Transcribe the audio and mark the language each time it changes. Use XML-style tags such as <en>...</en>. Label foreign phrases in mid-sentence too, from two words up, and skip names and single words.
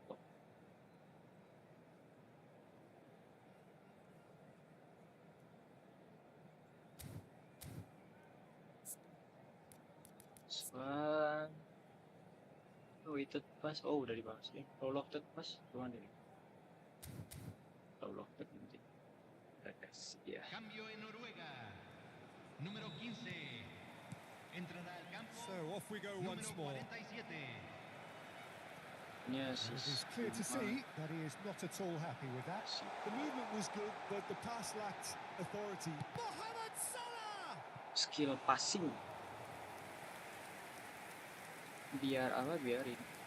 <id>Swan. Oh, itu pas. Oh, udah dibahas nih. Kalau locked pas, gimana nih? Kalau locked nanti. Ya.</id> <es>Cambio en Noruega. Número 15. Entrará al campo.</es> <en>So off we go once more. 47. Yes, It is clear to see that he is not at all happy with that. The movement was good, but the pass lacked authority. Mohamed Salah! skill passing. Biarin.</en>